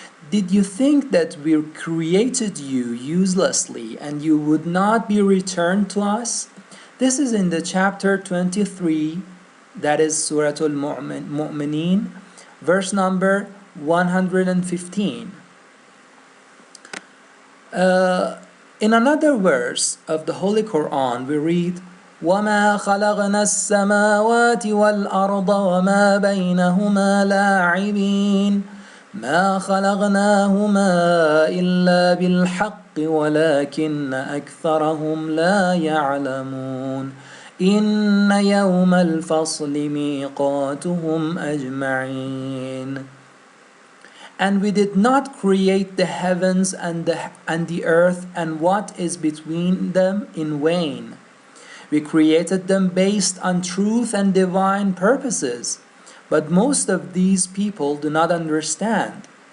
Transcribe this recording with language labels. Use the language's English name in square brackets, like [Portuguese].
[English] Did you think that we created you uselessly and you would not be returned to us? This is in the chapter 23, that is Surah Al-Mu'mineen, verse number 115. [Arabic] In another verse of the Holy Quran, we read, وَمَا خَلَقْنَا السَّمَاوَاتِ وَالْأَرْضَ وَمَا بَيْنَهُمَا لَاعِبِينَ مَا خَلَقْنَاهُمَا إِلَّا بِالْحَقِّ وَلَكِنَّ أَكْثَرَهُمْ لَا يَعْلَمُونَ إِنَّ يَوْمَ الْفَصْلِ مِيقَاتُهُمْ أَجْمَعِينَ. [English] And we did not create the heavens and the earth and what is between them in vain. We created them based on truth and divine purposes, but most of these people do not understand.